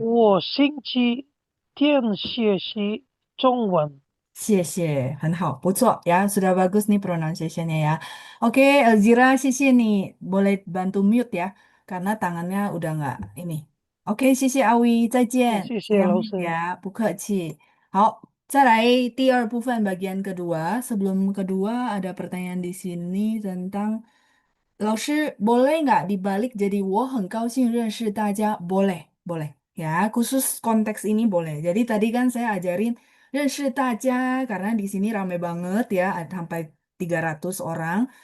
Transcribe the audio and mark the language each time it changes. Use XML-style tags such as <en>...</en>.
<zh>我星期天学习中文。谢谢，很好，不错</zh> <id>ya, sudah bagus nih pronunciation-nya ya. Oke, Elzira, 谢谢 nih, boleh bantu mute ya, karena tangannya udah nggak ini.</id> <zh>Oke, 谢谢 Awi, 再见，谢谢</zh> <id>saya</id> <zh>老</zh> <en>mute</en> <zh>师。 ya, 不客气。好，再来第二部分</zh> <id>bagian kedua. Sebelum kedua ada pertanyaan di sini tentang 老师 boleh nggak dibalik jadi</id> <zh>我很高兴认识大家?</zh> <id>Boleh, boleh. Ya, khusus konteks ini boleh. Jadi tadi kan saya ajarin</id> <zh>认识大家</zh> <id>karena di sini rame banget ya, ada sampai 300 orang.</id>